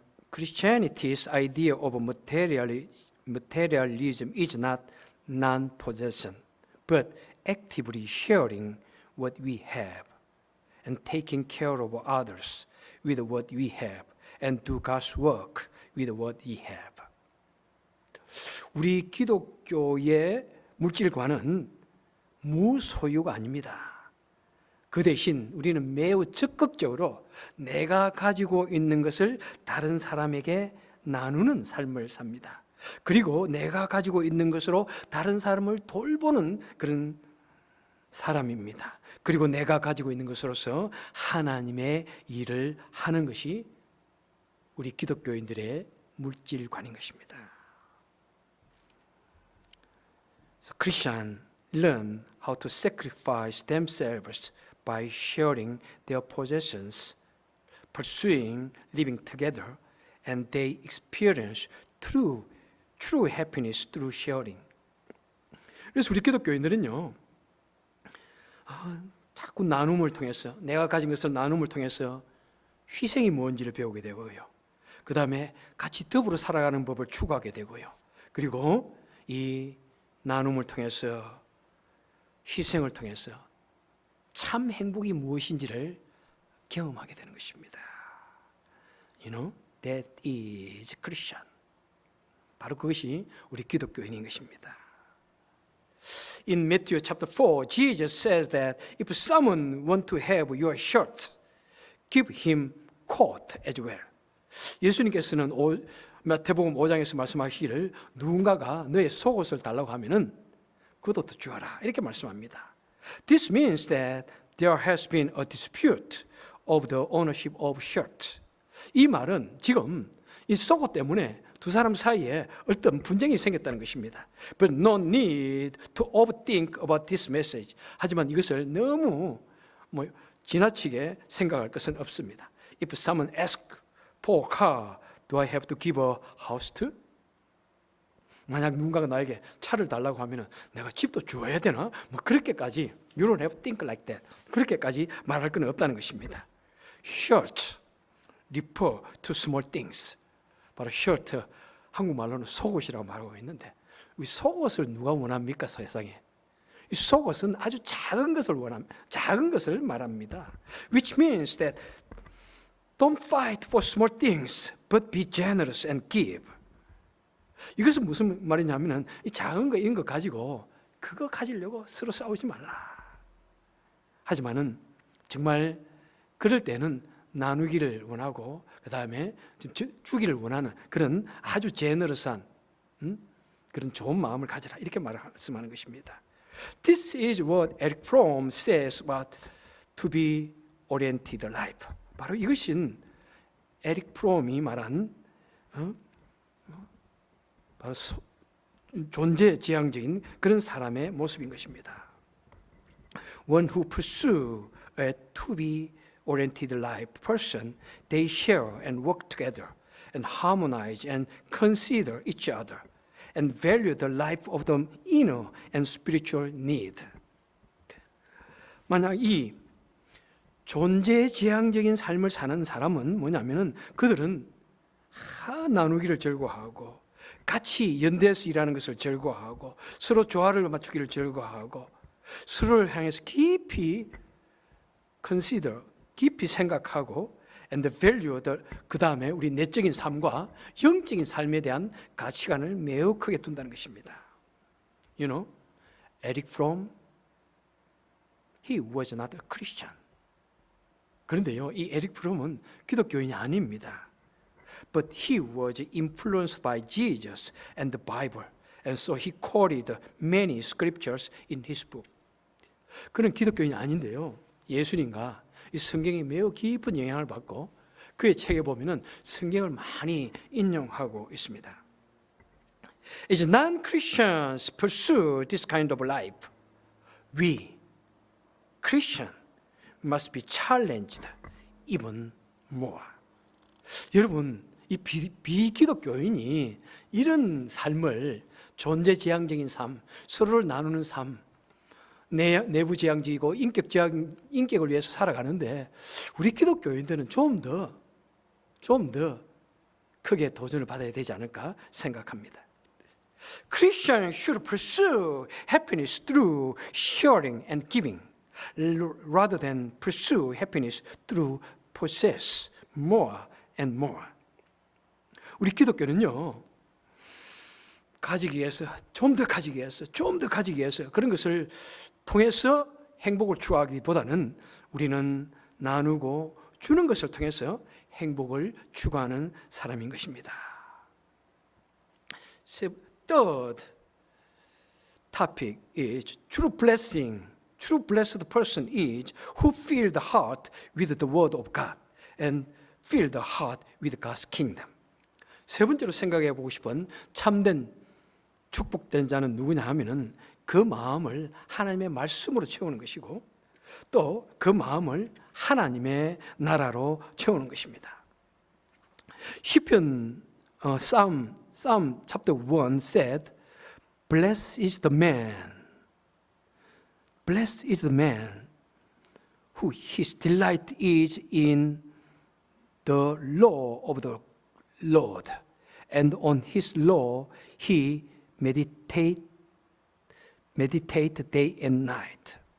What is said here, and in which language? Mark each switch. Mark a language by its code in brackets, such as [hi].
[en] Christianity's idea of materialism is not non-possession, but actively sharing what we have and taking care of others with what we have and do God's work with what we have. [ko] 우리 기독교의 물질관은 무소유가 아닙니다. 그 대신 우리는 매우 적극적으로 내가 가지고 있는 것을 다른 사람에게 나누는 삶을 삽니다. 그리고 내가 가지고 있는 것으로 다른 사람을 돌보는 그런 사람입니다. 그리고 내가 가지고 있는 것으로서 하나님의 일을 하는 것이 우리 기독교인들의 물질관인 것입니다. [en] So Christians learn how to sacrifice themselves by sharing their possessions, pursuing living together, and they experience true happiness through sharing. [ko] 그래서 우리 기독교인들은요, 자꾸 나눔을 통해서 내가 가진 것을 나눔을 통해서 희생이 뭔지를 배우게 되고요. 그 다음에 같이 더불어 살아가는 법을 추구하게 되고요. 그리고 이 나눔을 통해서 희생을 통해서 참 행복이 무엇인지를 경험하게 되는 것입니다. [en] You know, that is Christian. [ko] 바로 그것이 우리 기독교인인 것입니다. [en] In Matthew chapter 4, Jesus says that if someone want to have your shirt, give him coat as well. [ko] 예수님께서는 마태복음 5장에서 말씀하시기를 누군가가 너의 속옷을 달라고 하면은 그것도 주어라 이렇게 말씀합니다. [en] This means that there has been a dispute of the ownership of shirt. [ko] 이 말은 지금 이 속옷 때문에 두 사람 사이에 어떤 분쟁이 생겼다는 것입니다. [en] But no need to overthink about this message. [ko] 하지만 이것을 너무 지나치게 생각할 것은 없습니다. [en] If someone asks for a car, do I have to give a house too? [ko] 만약 누군가가 나에게 차를 달라고 하면 내가 집도 주어야 되나? 그렇게까지 [en] You don't have to think like that. [ko] 그렇게까지 말할 건 없다는 것입니다. [en] Shirt refer to small things. [ko] 바로 셔츠, 한국말로는 속옷이라고 말하고 있는데 이 속옷을 누가 원합니까 세상에? 이 속옷은 아주 작은 것을 작은 것을 말합니다. [en] Which means that don't fight for small things, but be generous and give. [ko] 이것은 무슨 말이냐면은 이 작은 거 이런 거 가지고 그거 가지려고 서로 싸우지 말라. 하지만은 정말 그럴 때는 나누기를 원하고 그 다음에 주기를 원하는 그런 아주 제너러스한 그런 좋은 마음을 가져라 이렇게 말씀하는 것입니다. [en] This is what Eric Fromm says about to be oriented life. [ko] 바로 이것은 에릭 프롬이 말한 바로 존재지향적인 그런 사람의 모습인 것입니다. [en] One who pursue a to-be-oriented life person, they share and work together and harmonize and consider each other and value the life of the inner and spiritual need. [ko] 만약 이 존재지향적인 삶을 사는 사람은 뭐냐면은 그들은 나누기를 즐거워하고 같이 연대해서 일하는 것을 즐거워하고 서로 조화를 맞추기를 즐거워하고 서로를 향해서 깊이 [en] consider, [ko] 깊이 생각하고 [en] and value [ko] 그 다음에 우리 내적인 삶과 영적인 삶에 대한 가치관을 매우 크게 둔다는 것입니다. [en] You know, Eric Fromm, he was not a Christian. [ko] 그런데요, 이 에릭 프롬은 기독교인이 아닙니다. [en] But he was influenced by Jesus and the Bible, and so he quoted many scriptures in his book. [ko] 그는 기독교인이 아닌데요, 예수님과 이 성경에 매우 깊은 영향을 받고 그의 책에 보면은 성경을 많이 인용하고 있습니다. [en] As non-Christians pursue this kind of life, we, Christian, must be challenged even more. [ko] 여러분, 이 비기독교인이 이런 삶을 존재지향적인 삶, 서로를 나누는 삶, 내부지향적이고 인격을 위해서 살아가는데 우리 기독교인들은 좀 더 크게 도전을 받아야 되지 않을까 생각합니다. [en] Christians should pursue happiness through sharing and giving, rather than pursue happiness through possess more and more. [ko] 우리 기독교는요, 가지기 위해서, 좀 더 가지기 위해서 그런 것을 통해서 행복을 추구하기보다는 우리는 나누고 주는 것을 통해서 행복을 추구하는 사람인 것입니다. [en] Third topic is true blessing. True blessed person is who fill the heart with the word of God and fill the heart with God's kingdom. [ko] 세 번째로 생각해 보고 싶은 참된 축복된 자는 누구냐 하면은 그 마음을 하나님의 말씀으로 채우는 것이고 또 그 마음을 하나님의 나라로 채우는 것입니다. 시편 [en] Psalm chapter 1 said, Blessed is the man who his delight is in the law of the Lord, and on his law he meditate day and night.